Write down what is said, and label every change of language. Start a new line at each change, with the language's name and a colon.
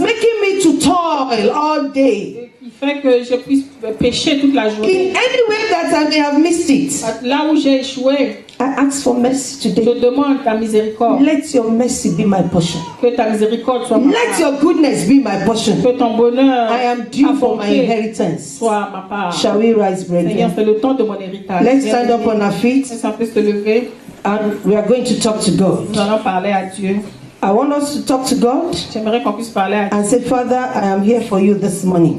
English: making me to toil all day.
French: qui fait que je puisse pécher toute la
English: In
French: journée.
English: any way that I may have missed it,
French: Là où j'ai échoué,
English: I ask for mercy
French: je
English: today.
French: demande ta miséricorde.
English: Let your mercy be my portion.
French: Que ta miséricorde soit ma
English: Let
French: part.
English: your goodness be my portion.
French: Que ton bonheur
English: I am due for my
French: apporté
English: inheritance.
French: soit ma part.
English: Shall we rise,
French: Seigneur,
English: brethren?
French: c'est le temps de mon héritage.
English: Let's stand up on our feet
French: Laisse un peu se lever.
English: and we are going to talk to God.
French: Nous allons parler à Dieu.
English: I want us to talk to God
French: J'aimerais qu'on puisse parler à Dieu.
English: and say, Father, I am here for you this morning.